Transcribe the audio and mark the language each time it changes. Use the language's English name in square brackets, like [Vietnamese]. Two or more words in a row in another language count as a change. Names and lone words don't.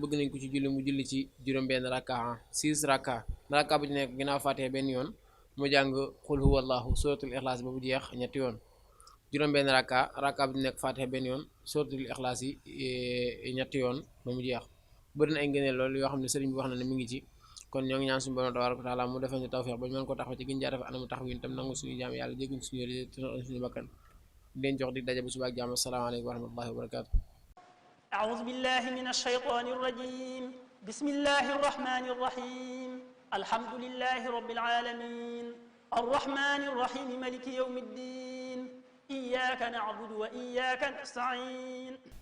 [Wolof] bëgg nañ ko ci julli mu julli ci juróom-benn rakka 6 rakka bu ci nekk ginnaaw faatee benn yoon mu jàng [Arabic] قل هو الله [Wolof] suratul ixlaas ba bu jeex ñetti yoon juróom-benn rakka bu ci nekk faatee benn yoon suratul ixlaas yi ñetti yoon ba mu jeex bëri na ay ngëneel loolu yoo xam ne sëriñ bi wax na ne mi ngi ci kon ñoo ngi ñaan suñu borom [Arabic] تبارك وتعالى [Wolof] mu defal ñu tawfiix ba ñu mën ko taxaw ci gën jaa def anamu taxaw yi tam nangu suñu jaam yàlla jégguñ suñu suñu bakkan di leen jox di daje bu subaak jaam [Arabic] السلام عليكم ورحمة الله وبركاته. أعوذ بالله من الشيطان الرجيم بسم الله الرحمن الرحيم الحمد لله رب العالمين الرحمن الرحيم ملك يوم الدين إياك نعبد وإياك نستعين